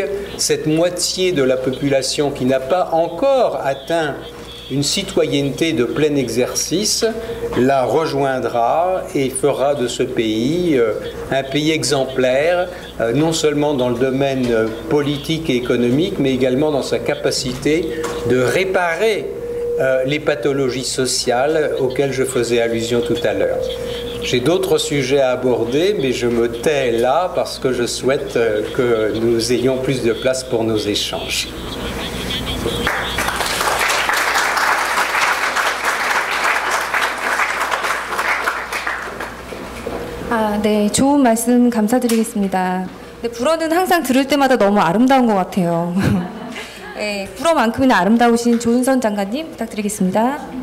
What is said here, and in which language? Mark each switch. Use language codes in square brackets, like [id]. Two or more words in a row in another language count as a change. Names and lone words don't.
[fr] cette moitié de la population qui n'a pas encore atteint une citoyenneté de plein exercice la rejoindra et fera de ce pays un pays exemplaire, non seulement dans le domaine politique et économique, mais également dans sa capacité de réparer les pathologies sociales auxquelles je faisais allusion tout à l'heure. J'ai d'autres sujets à aborder, mais je me tais là parce que je souhaite que nous ayons plus de place pour nos échanges. [ko] 네, 좋은 말씀 감사드리겠습니다. 네, 불어는 항상 들을 때마다 너무 아름다운 것 같아요. 네, 불어만큼이나 아름다우신 조은선 장관님 부탁드리겠습니다.